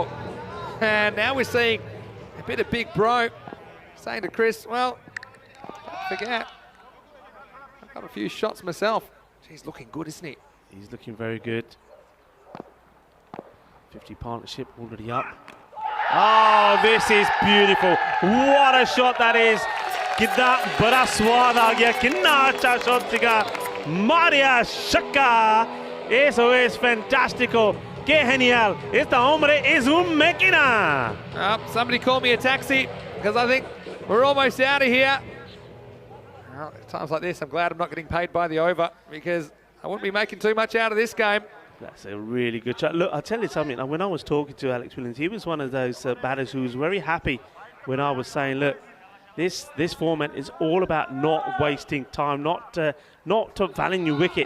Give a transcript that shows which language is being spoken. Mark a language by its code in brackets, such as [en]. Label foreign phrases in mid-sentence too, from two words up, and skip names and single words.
[en] And now we're seeing a bit of Big Bro saying to Chris, well, don't forget, I've got a few shots myself. He's looking good, isn't he? He's looking very good. 50 partnership already up. Oh, this is beautiful. What a shot that is. [hi] कितना बड़ा स्वाद आ गया, कितना अच्छा शॉट दिखा Maria Shaka. [es] Eso es fantástico. Qué genial. Este hombre es un máquina. [en] Somebody call me a taxi because I think we're almost out of here. Well, at times like this, I'm glad I'm not getting paid by the over because I wouldn't be making too much out of this game. That's a really good shot. Look, I'll tell you something. When I was talking to Alex Williams, he was one of those batters who was very happy when I was saying, look, this format is all about not wasting time, not valuing your wicket.